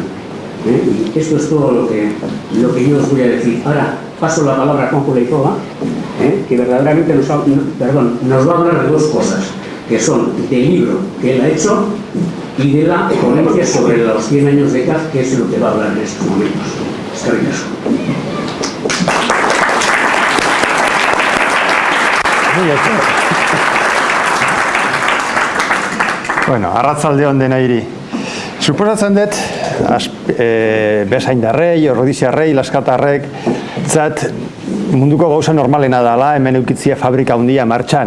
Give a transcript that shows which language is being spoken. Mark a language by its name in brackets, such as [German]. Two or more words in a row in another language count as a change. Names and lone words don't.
[Spanish] Y esto es todo lo que yo os voy a decir. Ahora paso la palabra a Juanjo Olaizola, que verdaderamente nos va a hablar de 2 cosas, que son del libro que él ha hecho y de la ponencia sobre los 100 años de CAF, que es lo que va a hablar en estos momentos. [Basque] Eskerrik asko. Bueno, arratsaldeon denari. Suposatzen dut, bezaindarrei, ordiziarrei, laskatarrek, niretzat munduko gauza normalena dela hemen eukitzia fabrika handia martxan.